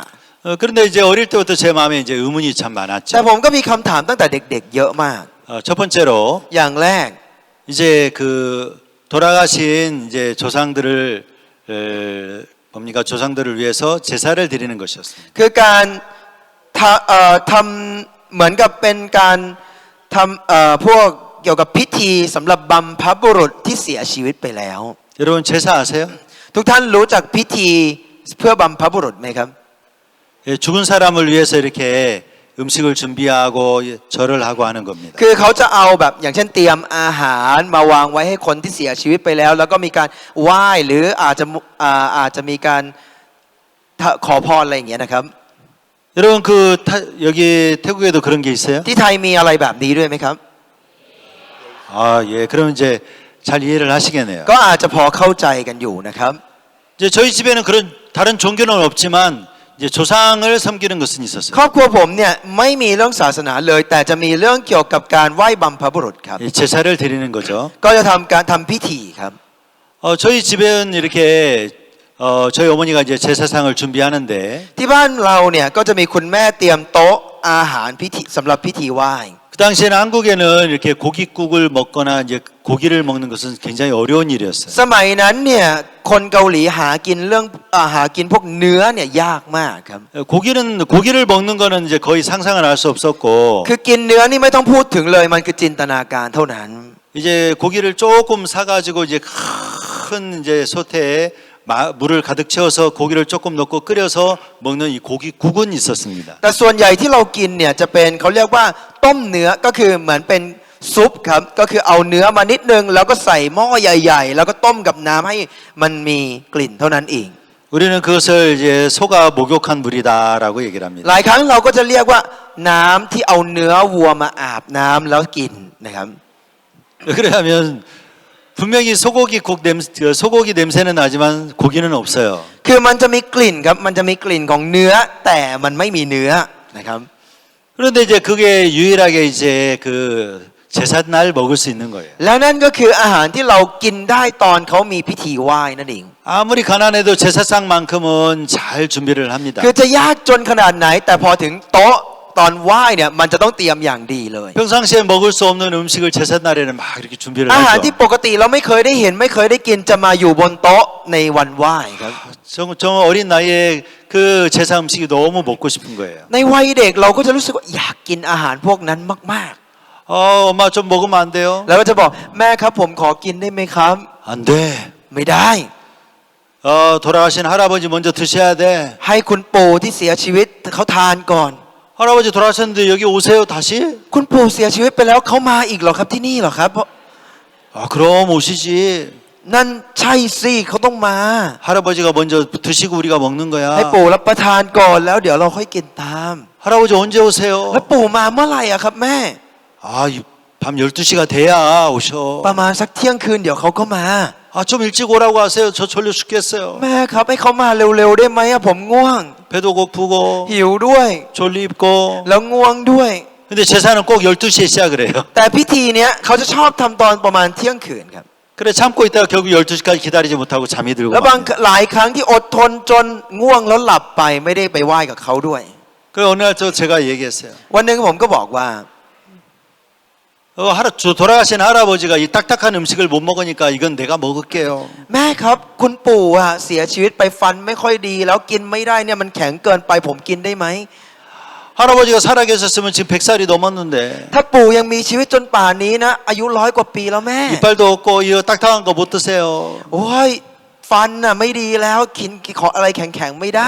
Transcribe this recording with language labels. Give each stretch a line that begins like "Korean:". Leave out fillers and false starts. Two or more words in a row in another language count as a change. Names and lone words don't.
Korean: 그런데 이제 어릴 때부터 제 마음에 이제 의문이 참
Thai: ๆ แต่
Korean: 많았죠.
Thai: ผมก็มีคำถามตั้งแต่เด็กๆเยอะมาก
Korean: 첫 번째로
Thai: อย่างแรก
Korean: 이제 그 돌아가신 이제 조상들을 뭡니까 조상들을 위해서 제사를 드리는 것이었습니다.
Thai: คือการทำเหมือนกับเป็นการทำพวกเกี่ยวกับพิธีสำหรับบำเพ็ญบุรุษที่เสียชีวิตไปแล้ว
Korean: 여러분 제사 아세요?
Thai: ทุกท่านรู้จักพิธีเพื่อบำเพ็ญบุรุษไหมครับ
Korean: 예, 죽은 사람을 위해서 이렇게 음식을 준비하고 절을 하고 하는 겁니다.
Thai: คือเขาจะเอาแบบอย่างเช่นเตรียมอาหารมาวางไว้ให้คนที่เสียชีวิตไปแล้ว แล้วก็มีการไหว้หรืออาจจะมีการขอพรอะไรอย่างเงี้ยนะครับ
Korean: 여러분 여기 태국에도 그런 게 있어요?
Thai: ที่ไทยมีอะไรแบบนี้ด้วยไหมครับ
Korean: 아, 예. 그럼 이제 잘 이해를 하시겠네요.
Thai: ก็อาจจะพอเข้าใจกันอยู่นะครับ
Korean: 이제 저희 집에는 그런 다른 종교는 없지만 이제 조상을 섬기는 것은
Thai: คร
Korean: 있었어요.
Thai: อบครัวผมเนี่ยไม่มีเรื่องศาสนาเลย แต่จะมีเรื่องเกี่ยวกับการไหว้บำเพ็ญบุรุษครับ
Korean: 예, 제사를 드리는 거죠.
Thai: ก็จะทำการทำพิธีครับ
Korean: 저희 집은 이렇게 저희 어머니가 이제 제사상을 준비하는데
Thai: ที่บ้านเราเนี่ยก็จะมีคุณแม่เตรียมโต๊ะอาหารพิธีสำหรับพิธีไหว้
Korean: 그 당시에는 한국에는 이렇게 고깃국을 먹거나 이제 고기를 먹는 것은 굉장히 어려운 일이었어요.
Thai: สมัยนั้นเนี่ยคนเกาหลีหากินพวกเนื้อเนี่ยยากมากครับ
Korean: 고기를 먹는 거는 이제 거의 상상을 할 수 없었고
Thai: คือกินเนื้อนี่ไม่ต้องพูดถึงเลยมันคือจินตนาการเท่านั้น
Korean: 이제 고기를 조금 사가지고 이제 큰 이제 솥에 물을 가득 채워서 고기를 조금 넣고 끓여서 먹는 이 고기국은 있었습니다.
Thai: แต่ส่วนใหญ่ที่เรากินเนี่ยจะเป็นเขาเรียกว่าต้มเนื้อก็คือเหมือนเป็นซุปครับก็คือเอาเนื้อมานิดนึงแล้วก็ใส่หม้อใหญ่ๆแล้วก็ต้มกับน้ำให้มันมีกลิ่นเท่านั้นเอง
Korean: 우리는 그것을 이제 소가 목욕한 물이다라고 얘기를
Thai: ห
Korean: 합니다.
Thai: ลายครั้งเราก็จะเรียกว่าน้ำที่เอาเนื้อวัวมาอาบน้ำแล้วกินนะครับ
Korean: 그러면 분명히 소고기 냄새는 나지만 고기는 없어요.
Thai: คือมันจะมีกลิ่นครับมันจะมีกลิ่นของเนื้อแต่มันไม่มีเนื้อนะครับ
Korean: 그런데 이제 그게 유일하게 이제 그 제삿날 먹을 수 있는 거예요.
Thai: แล้วนั่นก็คืออาหารที่เรากินได้ตอนเขามีพิธีไหว้นั่นเอง
Korean: 아무리 가난해도 제사상만큼은 잘 준비를 합니다.
Thai: คือจะยากจนขนาดไหนแต่พอถึงโต๊ะตอนไหว้เนี่ยมันจะต้องเตรียมอย่างดีเลย
Korean: 평상시에 먹을 수 없는 음식을 제삿날에는 막 이렇게 준비를
Thai: อาหารที่
Korean: 하죠.
Thai: ปกติเราไม่เคยได้เห็นไม่เคยได้กินจะมาอยู่บนโต๊ะในวันไหว้ครับ
Korean: 저 어린 나이에 그 제사 음식이 너무 먹고 싶은 거예요.
Thai: ในวัยเด็กเราก็จะรู้สึกว่าอยากกินอาหารพวกนั้นมาก
Korean: 엄마 좀 먹으면 안 돼요?
Thai: ๆ แล้วก็จะบอกแม่ครับผมขอกินได้ไหมครับ
Korean: 안 돼.
Thai: ไม่ได้
Korean: 돌아가신 할아버지 먼저 드셔야 돼.
Thai: ให้คุณปู่ที่เสียชีวิตเขาทานก่อน
Korean: 할아버지 돌아가셨는데 여기 오세요 다시?
Thai: คุณปู่เสียชีวิตไปแล้วเขามาอีกเหรอครับที่นี่เหรอครับเพราะ
Korean: 그럼 오시지.
Thai: นั่นใช่สิเขาต้องมา
Korean: 할아버지가 먼저 드시고 우리가 먹는
Thai: ให้
Korean: 거야.
Thai: ปู่รับประทานก่อนแล้วเดี๋ยวเราค่อยกินตาม
Korean: 할아버지 언제 오세요?
Thai: แล้วปู่มาเมื่อไหร่อะครับแม่
Korean: 밤 12시가 돼야 오셔.
Thai: ประมาณสักเที่ยงคืนเดี๋ยวเขาก็มา
Korean: 좀 일찍 오라고 하세요. 저 졸려 죽겠어요.
Thai: แม่ครับให้เขามาเร็วๆได้ไหมอะผมง่วง
Korean: 배도 고프고
Thai: หิวด้วย
Korean: 졸립고.
Thai: แล้วง่วงด้วย
Korean: 근데 제사는 꼭 12시에 시작을 해요.
Thai: แต่พิธีเนี้ยเขาจะชอบทำตอนประมาณเที่ยงคืนครับ
Korean: 그래 참고 있다가 결국 12시까지 기다리지 못하고 잠이 들고
Thai: แล้วบาง
Korean: 맙니다.
Thai: หลายครั้งที่อดทนจนง่วงแล้วหลับไปไม่ได้ไปไหว้กับเขาด้วย
Korean: 그래 어느 날 제가 얘기했어요.
Thai: วันหนึ่งผมก็บอกว่า
Korean: 돌아가신 할아버지가 이 딱딱한 음식을 못 먹으니까 이건 내가 먹을게요.
Thai: แม่ครับคุณปู่อะเสียชีวิตไปฟันไม่ค่อยดีแล้วกินไม่ได้เนี่ยมันแข็งเกินไปผมกินได้ไหม
Korean: 할아버지가 살아계셨으면 지금 100살이 넘었는데
Thai: ถ้าปู่ยังมีชีวิตจนป่านนี้นะอายุ100 กว่าปีแล้วแม่
Korean: 이빨도 없고 이 딱딱한 거 못 드세요.
Thai: โอ้ยฟันน่ะไม่ดีแล้วกินขออะไรแข็งๆไม่ได้